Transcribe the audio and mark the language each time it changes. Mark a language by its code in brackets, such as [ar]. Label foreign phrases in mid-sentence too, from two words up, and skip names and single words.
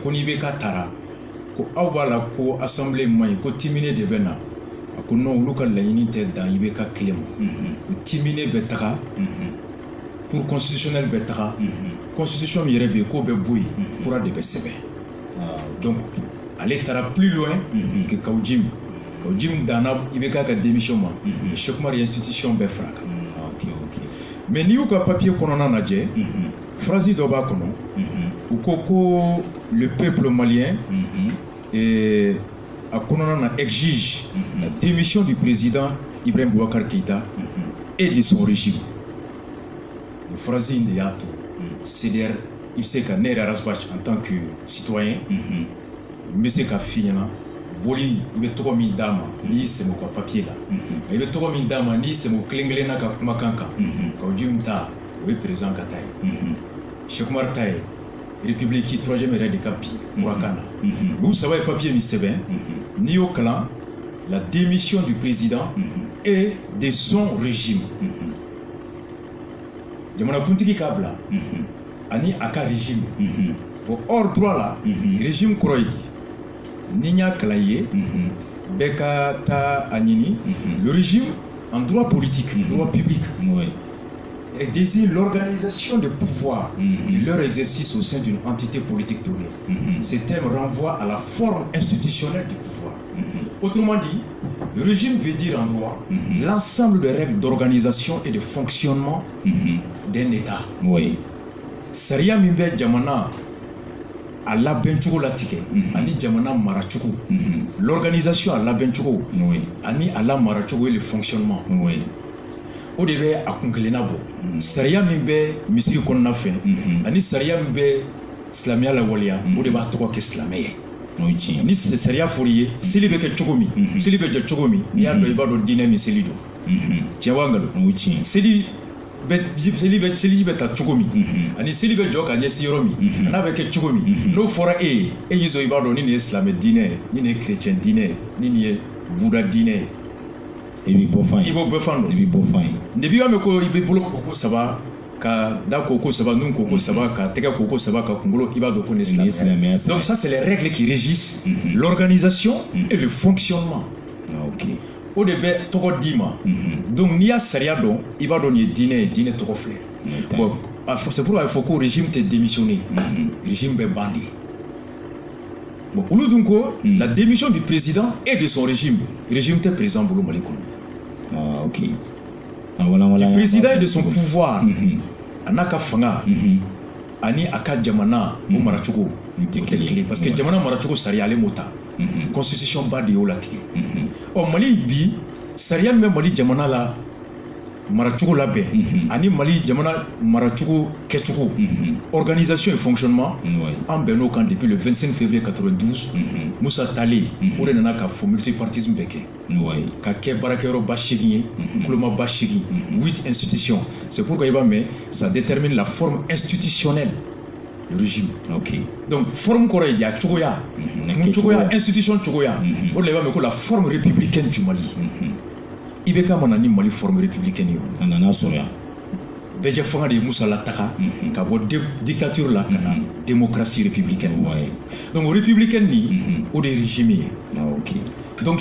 [bm] ko ni IBK taara ko aw b'a la ko assemblée man ɲi ko Timine de bɛ na a ko non olu ka laɲini tɛ dan IBK kelen ma ko Timine bɛ taga [fr] cour constitutionnelle [bm] bɛ taga constitution min yɛrɛ bɛ yen k'o bɛ bɔ yen kura de bɛ sɛbɛn donc ale taara [fr] plus loin que [bm] Kaoudim danna IBK ka démission ma Cheikh Oumar institution bɛɛ fara kan mais n'i y'u ka papier kɔnɔna lajɛ phrase dɔ b'a kɔnɔ u ko [fr] le peuple malien [bm] a kɔnɔna na [fr] exige la démission du président Ibrahim Boubacar Keïta et de son régime phrase [bm] in de y'a to [fr] CDR il sait que [bm] ne yɛrɛ Rasbach [fr] en tant que citoyen [bm] n bɛ se ka f'i ɲɛna boli i bɛ tɔgɔ min d'a ma n'i y'i sɛmɛ u ka papier la i bɛ tɔgɔ min d'a ma n'i y'i sɛmɛ u kelen kelenna ka kumakan kan ka o ji min ta o ye président ka ta ye Cheikh Oumar ta ye [fr] république troisième [bm] yɛrɛ de ka bi burakan na olu saba ye papier min sɛbɛn n'i y'o kalan [fr] la démission du président et de son régime [bm] jamanakuntigi k'a bila ani a ka régime bon [fr] hors droit [bm] la régime kɔrɔ ye di ni y'a kalan i ye bɛɛ ka taa a ɲini [fr] le régime en droit politique droit public désigne l'organisation des pouvoirs et leur exercice au sein d'une entité politique donnée. Ce terme renvoie à la forme institutionnelle du pouvoir. Autrement dit, le régime veut dire en droit l'ensemble des règles d'organisation et de fonctionnement d'un État. [bm] Sariya min bɛ jamana a labɛncogo latigɛ ani jamana maracogo l'organisation a labɛncogo ani a la maracogo [fr] et le fonctionnement. [bm] O de bɛ a kunkelenna bɔ sariya min bɛ misiri kɔnɔna fɛ ani sariya min bɛ silamɛya lawaleya o de b'a tɔgɔ kɛ silamɛ ye ni sariya fɔr'i ye seli bɛ kɛ cogo min seli bɛ jɔ cogo min n'i y'a dɔn i b'a dɔn diinɛ min seli don tiɲɛ wa nkalon seli bɛ ta cogo min ani seli bɛ jɔ ka ɲɛsin yɔrɔ min n'a bɛ kɛ cogo min n'o fɔra e ye e y'i sɔn i b'a dɔn ni nin ye silamɛ diinɛ ye ni nin ye chrétien diinɛ ye ni nin ye buda diinɛ ye i b'i bɔ fan ye i b'o bɛɛ fan dɔn i b'i bɔ fan ye depuis y'a mɛn ko i bɛ bolo koko saba ka da koko saba nun koko saba ka tɛgɛ koko saba ka kunkolo i b'a dɔn ko nin ye silamɛya [fr] donc ça c'est les règles qui régissent l'organisation et le fonctionnement [bm] o de bɛ tɔgɔ d'i ma donc n'i y'a sariya dɔn i b'a dɔn nin ye diinɛ ye diinɛ tɔgɔ filɛ bon [fr] c'est pourquoi il faut que [bm] régime tɛ démissionner régime bɛ ban de bon olu dun ko [fr] la démission du président et de son régime [bm] tɛ président bolo Mali kɔnɔ [fr] du président et de son pouvoir [bm] a n'a ka fanga ani a ka jamana o maracogo o tɛ kelen [fr] parce que [bm] jamana maracogo sariya ale m'o ta constitution ba de y'o latigɛ ɔ Mali bi sariya min bɛ Mali jamana la maracogo labɛn ani Mali jamana maracogo kɛcogo [fr] organisation et fonctionnement [bm] an bɛnn'o kan [fr] depuis le 25 février 92 [bm] Musa Tale o de nana ka fɔ multipartisme bɛ kɛ ka kɛ baarakɛyɔrɔba 8 ye kulomaba 8 8 [fr] institutions c'est pourquoi [bm] i b'a mɛn [fr] ça détermine la forme institutionnelle du régime [bm] donc forme kɔrɔ ye di a cogoya mun cogoya institution cogoya o de la i b'a mɛn ko [fr] la forme républicaine du [bm] Mali IBK mana ni Mali [fr] forme républicaine [bm] ye a nana sɔrɔ yan bɛɛ fanga de ye Musa lataga ka bɔ dictature la ka na [fr] démocratie républicaine [bm] donc o républicaine ni o de ye régime ye donc